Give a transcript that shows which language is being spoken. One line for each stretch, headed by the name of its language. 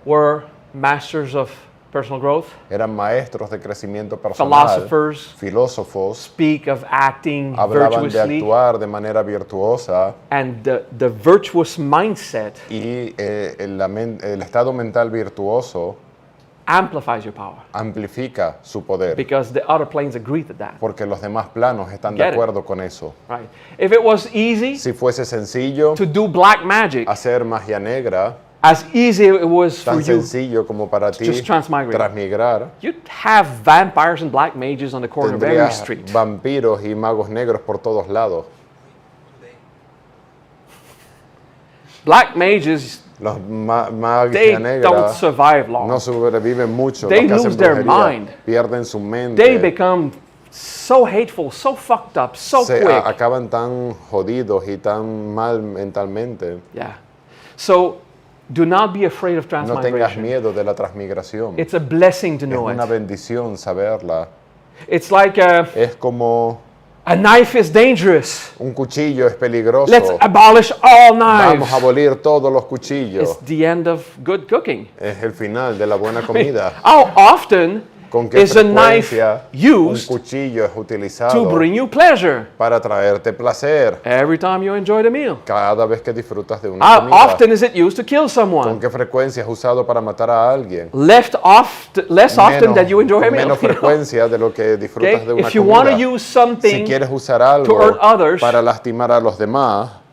English: were masters of personal growth,
Spanish: eran maestros de crecimiento personal,
English: philosophers,
Spanish: filósofos,
English: speak of acting
Spanish: hablaban de
English: virtuously,
Spanish: actuar de manera virtuosa
English: and the virtuous mindset
Spanish: y el estado mental virtuoso
English: amplifies your power
Spanish: amplifica su poder,
English: because the other planes agree to that,
Spanish: porque los demás planos están de
English: Get it.
Spanish: acuerdo con eso.
English: right? If it was easy
Spanish: Si fuese sencillo
English: to do black magic,
Spanish: hacer magia negra,
English: as easy it was for
Spanish: tan
English: you,
Spanish: sencillo como para ti
English: just transmigrate.
Spanish: transmigrar,
English: you'd have vampires and black mages on the corner of every
Spanish: tendrías
English: street.
Spanish: vampiros y magos negros por todos lados.
English: Black mages,
Spanish: Los
English: they
Spanish: magia negra
English: don't survive long.
Spanish: no sobreviven mucho,
English: They
Spanish: los que hacen
English: lose their
Spanish: brujería
English: mind.
Spanish: pierden su mente,
English: They become so hateful, so fucked up, so quick.
Spanish: acaban tan jodidos y tan mal mentalmente.
English: Yeah. So do not be afraid of
Spanish: No tengas
English: transmigration.
Spanish: miedo de la transmigración.
English: It's a blessing to
Spanish: Es
English: know
Spanish: una
English: it.
Spanish: bendición saberla.
English: It's like
Spanish: Es como
English: A knife is dangerous.
Spanish: Un cuchillo es peligroso.
English: Let's abolish all
Spanish: Vamos a
English: knives.
Spanish: abolir todos los cuchillos.
English: It's the end of good cooking.
Spanish: Es el final de la buena comida.
English: How often
Spanish: ¿Con qué
English: is a knife
Spanish: frecuencia un
English: used
Spanish: cuchillo es
English: to
Spanish: utilizado
English: bring you pleasure?
Spanish: para traerte placer?
English: Every time you enjoy the meal.
Spanish: Cada vez que disfrutas de una
English: How
Spanish: comida.
English: often is it used to kill
Spanish: ¿Con
English: someone?
Spanish: qué frecuencia es usado para matar a alguien?
English: Less often than you enjoy a
Spanish: Con
English: meal.
Spanish: menos
English: you know?
Spanish: frecuencia de lo que disfrutas
English: Okay?
Spanish: de una
English: If you want to
Spanish: comida.
English: use
Spanish: Si
English: something,
Spanish: quieres usar algo
English: hurt others,
Spanish: para lastimar a los demás,